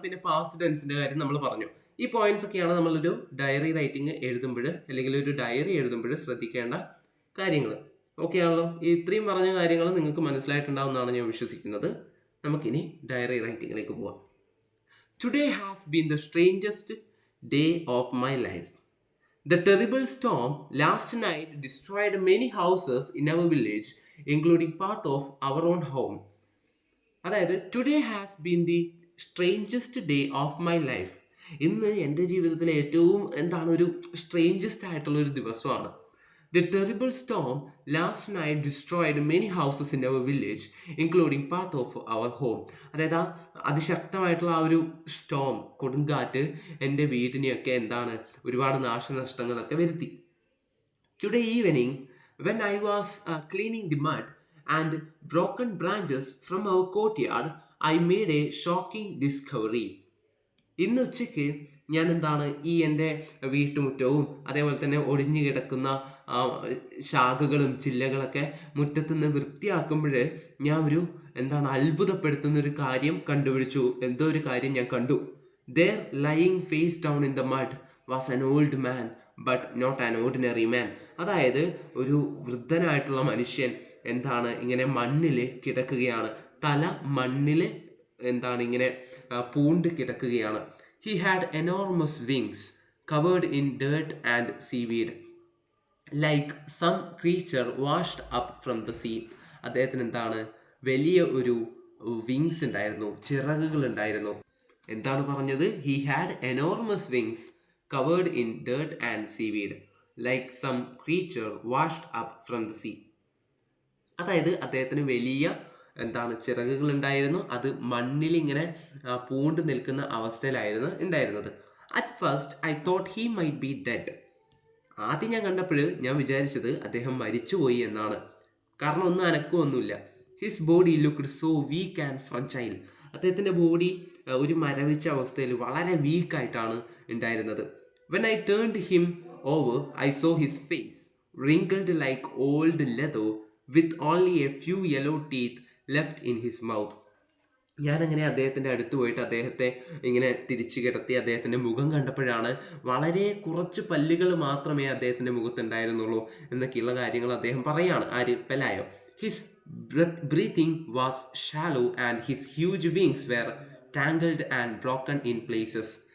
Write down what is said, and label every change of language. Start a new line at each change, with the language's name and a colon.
Malayalam: പിന്നെ പാസ്റ്റ് ടെൻസിൻ്റെ കാര്യം നമ്മൾ പറഞ്ഞു. ഈ പോയിന്റ്സ് ഒക്കെയാണ് നമ്മളൊരു ഡയറി റൈറ്റിംഗ് എഴുതുമ്പോൾ, അല്ലെങ്കിൽ ഒരു ഡയറി എഴുതുമ്പോൾ ശ്രദ്ധിക്കേണ്ട കാര്യങ്ങൾ. ഓക്കെ ആണല്ലോ? ഈ ഇത്രയും പറഞ്ഞ കാര്യങ്ങൾ നിങ്ങൾക്ക് മനസ്സിലായിട്ടുണ്ടാവുമെന്നാണ് ഞാൻ വിശ്വസിക്കുന്നത്. നമുക്കിനി ഡയറി റൈറ്റിങ്ങിലേക്ക് പോവാം.
English: Today has been the strangest day of my life. The terrible storm last night destroyed many houses in our village, including part of our own home.
Malayalam: അതായത്,
English: Today has been the strangest day of my life.
Malayalam: ഇന്ന് എൻ്റെ ജീവിതത്തിലെ ഏറ്റവും ഒരു strangest ആയിട്ടുള്ള ഒരു ദിവസമാണ്.
English: The terrible storm last night destroyed many houses in our village, including part of our home.
Malayalam: അതായത്, അതിശക്തമായിട്ടുള്ള ആ ഒരു സ്റ്റോം, കൊടുങ്കാറ്റ് എൻ്റെ വീടിനെയൊക്കെ ഒരുപാട് നാശനഷ്ടങ്ങളൊക്കെ വരുത്തി.
English: Today evening, when I was cleaning the mud and broken branches from our courtyard, I made a shocking discovery.
Malayalam: ഇന്ന് ഉച്ചയ്ക്ക് ഞാൻ ഈ എൻ്റെ വീട്ടുമുറ്റവും അതേപോലെ തന്നെ ഒടിഞ്ഞു കിടക്കുന്ന ശാഖകളും ചില്ലകളൊക്കെ മുറ്റത്തുനിന്ന് വൃത്തിയാക്കുമ്പോൾ ഞാൻ ഒരു അത്ഭുതപ്പെടുത്തുന്ന ഒരു കാര്യം കണ്ടുപിടിച്ചു. എന്തോ ഒരു കാര്യം ഞാൻ കണ്ടു.
English: There lying face down in the mud was an old man, but not an ordinary man.
Malayalam: അതായത്, ഒരു വൃദ്ധനായിട്ടുള്ള മനുഷ്യൻ ഇങ്ങനെ മണ്ണിൽ കിടക്കുകയാണ്. തല മണ്ണിൽ ഇങ്ങനെ പൂണ്ട് കിടക്കുകയാണ്.
English: He had enormous wings covered in dirt and seaweed, like some creature washed up from the sea.
Malayalam: അദ്ദേഹത്തിന് വലിയ ഒരു വിങ്സ് ഉണ്ടായിരുന്നു, ചിറകുകൾ ഉണ്ടായിരുന്നു. പറഞ്ഞത്?
English: He had enormous wings covered in dirt and seaweed, like some creature washed up from the sea.
Malayalam: അതായത്, അദ്ദേഹത്തിന് വലിയ ചിറകുകൾ ഉണ്ടായിരുന്നു. അത് മണ്ണിൽ ഇങ്ങനെ പൂണ്ട് നിൽക്കുന്ന അവസ്ഥയിലായിരുന്നു ഉണ്ടായിരുന്നത്.
English: At first I thought he might be dead.
Malayalam: ആദ്യം ഞാൻ കണ്ടപ്പോൾ ഞാൻ വിചാരിച്ചത് അദ്ദേഹം മരിച്ചുപോയി എന്നാണ്. കാരണം ഒന്നും അനക്കമൊന്നുമില്ല.
English: His body looked so weak and fragile.
Malayalam: അദ്ദേഹത്തിൻ്റെ ബോഡി ഒരു മരവിച്ച അവസ്ഥയിൽ വളരെ വീക്കായിട്ടാണ് ഉണ്ടായിരുന്നത്.
English: When I turned him over I saw his face wrinkled like old leather with only a few yellow teeth left in his mouth.
Malayalam: ഞാനങ്ങനെ അദ്ദേഹത്തിൻ്റെ അടുത്ത് പോയിട്ട് അദ്ദേഹത്തെ ഇങ്ങനെ തിരിച്ചു കിടത്തി അദ്ദേഹത്തിൻ്റെ മുഖം കണ്ടപ്പോഴാണ് വളരെ കുറച്ച് പല്ലുകൾ മാത്രമേ അദ്ദേഹത്തിൻ്റെ മുഖത്തുണ്ടായിരുന്നുള്ളൂ എന്നൊക്കെയുള്ള കാര്യങ്ങൾ അദ്ദേഹം പറയാണ്. ആര്? പെലായോ.
English: His breathing was shallow and his huge wings were tangled and broken in places.